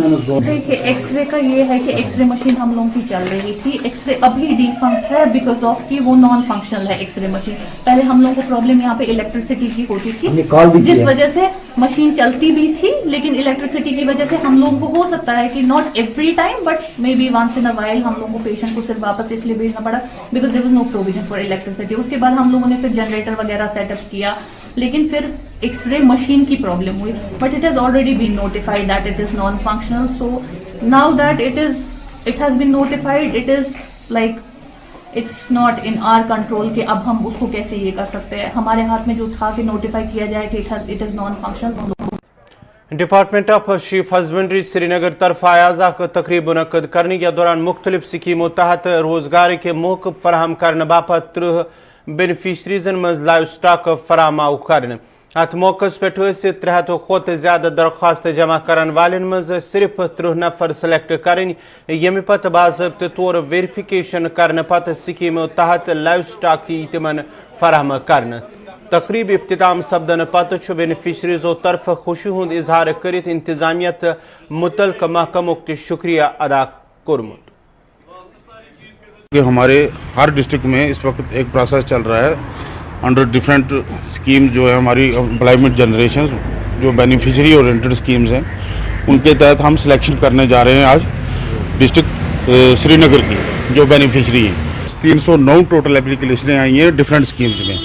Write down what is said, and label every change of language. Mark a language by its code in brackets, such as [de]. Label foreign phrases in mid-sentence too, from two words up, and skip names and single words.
[hi] देखिए एक्सरे का ये है कि [en] x-ray machine [hi] हम लोगों की चल रही थी एक्सरे अभी डिफंक्ट है [en] because of [hi] कि वो [en] non functional [hi] है [en] x-ray machine [hi] पहले हम लोगों को प्रॉब्लम यहाँ पे इलेक्ट्रिसिटी की होती थी जिस वजह से मशीन चलती भी थी लेकिन इलेक्ट्रिसिटी की वजह से हम लोगों को हो सकता है कि [en] not every time but may be once in a while [hi] हम लोगों को पेशेंट को सिर्फ वापस इसलिए भेजना पड़ा [en] because there was no provision for electricity. [hi] उसके बाद हम लोगों ने फिर जनरेटर वगैरह सेटअप किया लेकिन फिर [en] x-ray machine [hi] की प्रॉब्लम हुई [en] but it has already been notified that it is non functional so now that it has been notified it is like it's not in our control [hi] कि अब हम उसको कैसे ये कर सकते हैं हमारे हाथ में जो था कि नोटिफाई किया जाए कि [en] it is non functional. [ks] डिपार्टमेंट ऑफ शीफ हस्बेंड्री श्रीनगर तरफ आयाजा तकरीब मुनक़द करने के दौरान मुख्तलिफ स्कीमों तहत रोजगार के मौक़ फराहम करने बापत 30 बेनिफिशरीजन मज [en] live stock [ks] फराहम आव करने अत मौक़स पे 300 खोत ज्यादा दरख्वास्त जमा करन वालन मज सिर्फ 30 नफर सेलेक्ट करें यमे पत बाज़ाब्त तौर वेरिफिकेशन करने पत स्कीमों तहत [en] live stock [ks] की तिमन फराहम करने तकरीब इफ्तिताम सपदन पत बेनिफिशरीजों तरफ खुशी हुंद इजहार करित इंतजामियत मुतलक महकमुक शुक्रिया अदा कोरमुत। [hi] कि हमारे हर डिस्ट्रिक्ट में इस वक्त एक प्रोसेस चल रहा है [en] under different scheme [hi] जो है हमारी [en] employment generation [hi] जो [en] beneficiary oriented schemes [hi] हैं उनके तहत हम सिलेक्शन करने जा रहे हैं आज डिस्ट्रिक्ट श्रीनगर की जो बेनिफिशियरी है 309 [en] total applications [hi] आई हैं [en] different schemes [hi] में।